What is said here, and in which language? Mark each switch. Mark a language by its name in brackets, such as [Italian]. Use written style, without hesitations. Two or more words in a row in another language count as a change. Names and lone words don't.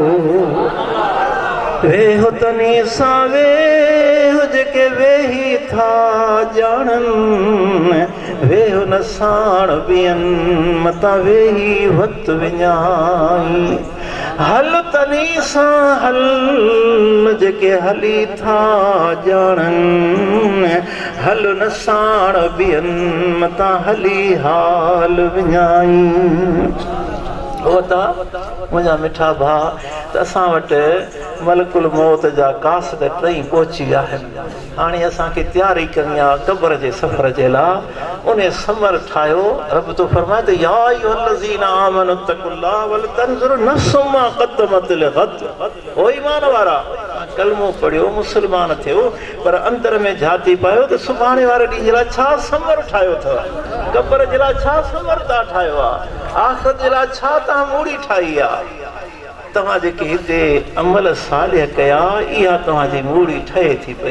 [Sindhi] वेहो तनी सां वेहो जेके वेही था ॼाणनि, वेहो न साण ॿियनि मतां वेही वक़्तु विञाई, हल तनी सां हल जेके हली था ॼाणनि, हल न साण ॿियनि मतां हली हाल विञाई। मुंहिंजा मिठा भाउ, त असां वटि मलकुल मौत जा कासद टई पहुची विया आहिनि। हाणे असांखे तयारी करणी आहे क़ब्र जे सफ़र जे लाइ। उन समर ठाहियो। रब तो फरमाए त [Arabic] يا أيها الذين آمنوا اتقوا الله ولتنظر نفس ما قدمت لغد. [Sindhi] ओ ईमान वारा, कलमो पढ़ियो, मुस्लमान थियो, पर अंदर में झाती पायो त सुभाणे वारे ॾींहं जे लाइ छा समर ठाहियो अथव, क़ब्र जे लाइ छा समर तव्हां ठाहियो आहे, आख़िरत जे लाइ छा तव्हां मूड़ी ठाही आहे। तव्हां जेके हिते अमल सालिह कया, इहा तव्हांजी मूड़ी ठहे थी पई।